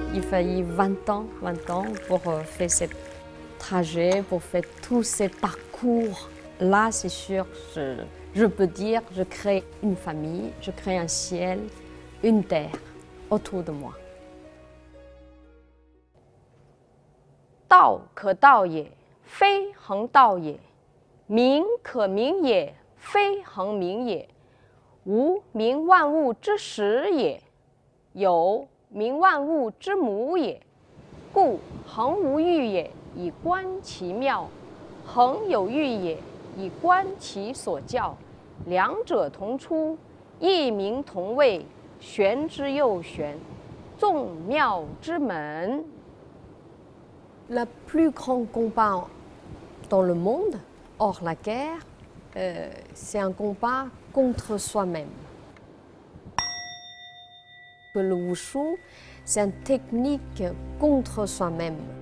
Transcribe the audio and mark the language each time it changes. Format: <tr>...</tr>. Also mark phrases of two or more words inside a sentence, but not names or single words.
<fr>failli 20 ans pour faire ce trajet, pour faire tous ces parcours. Là, c'est sûr, je peux dire, je crée une famille, je crée un ciel, une terre autour de moi.</fr> <zh>道可道也，非恒道也；名可名也，非恒名也。无名万物之始也，有名万物之母也。故恒无欲也，以观其妙；恒有欲也，以观其所教。两者同出，异名同谓，玄之又玄，众妙之门。</zh> <fr>Le plus grand combat dans le monde, hors la guerre, c'est un combat contre soi-même. Le wushu, c'est une technique contre soi-même.</fr>